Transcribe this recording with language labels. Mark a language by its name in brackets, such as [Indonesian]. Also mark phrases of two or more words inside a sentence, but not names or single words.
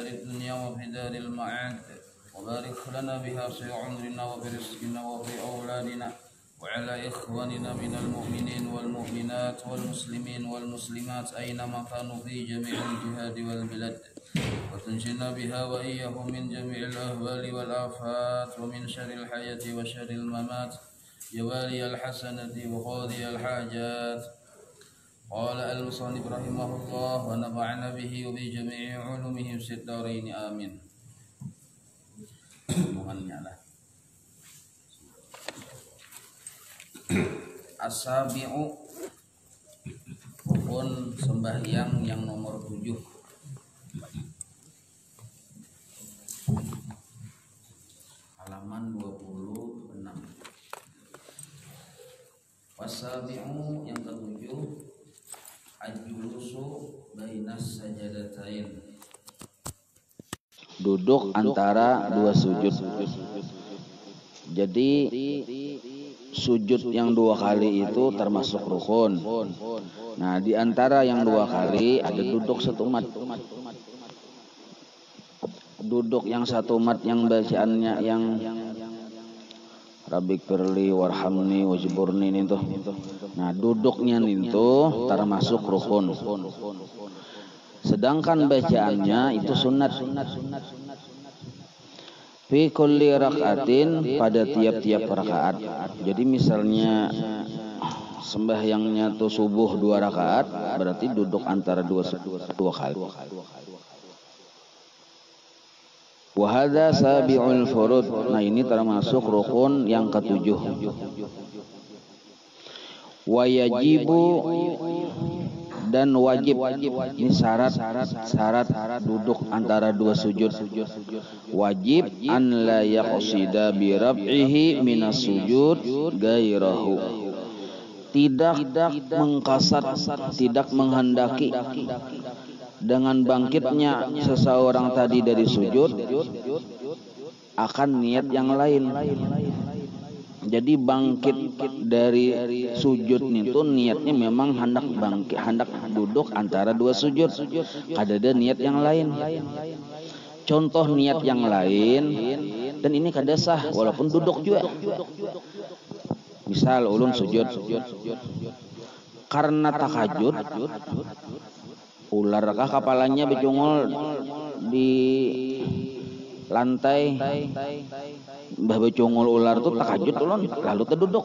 [Arabic] الدنيا وفي دار المعاد وبارك لنا بها في عمرنا وفي رزقنا وفي أولادنا وعلى إخواننا من المؤمنين والمؤمنات والمسلمين والمسلمات أينما كانوا في جميع الجهاد والبلاد وتنجنا بها وإياهم من جميع الأهوال والآفات ومن شر الحياة وشر الممات يا والي الحسنة وقاضي الحاجات. قال المصنف رحمه الله ونفعنا به وبجميع علومه في الدارين آمين. [Indonesian] As-sabi'u rukun sembahyang yang nomor 7. Halaman 26. Was-sabi'u yang ketujuh [Arabic] الجلوس بين السجدتين. [Indonesian] Duduk antara dua sujud. Jadi sujud yang dua kali itu termasuk rukun. Nah, di antara yang dua kali ada duduk satu mat. Duduk yang satu mat yang bacaannya yang [Arabic] رب اغفر لي وارحمني واجبرني [Indonesian] itu. Nah, duduknya itu termasuk rukun. Sedangkan bacaannya itu sunat. [Arabic] في كل ركعة, [Indonesian] pada tiap-tiap rakaat. Jadi misalnya sembahyangnya tuh subuh 2 rakaat, berarti duduk antara dua kali. [Arabic] وهذا سابع الفروض. [Indonesian] Nah, ini termasuk rukun yang ketujuh. [Arabic] ويجب, [Indonesian] dan wajib, ini syarat duduk antara dua sujud. [Arabic] ويجب أن لا يقصد برفعه من السجود غيره. [Indonesian] Tidak mengkasat, tidak menghendaki dengan bangkitnya seseorang tadi dari sujud akan niat yang lain. Jadi bangkit dari sujud itu niatnya memang hendak duduk antara dua sujud. Ada niat yang lain. Contoh niat yang lain, [Banjar] dan ini kada sah walaupun duduk juga. Misal ulun sujud karena tahajud, ularkah kepalanya becungul di lantai, bah becungul ular tuh tahajud ulun, lalu terduduk.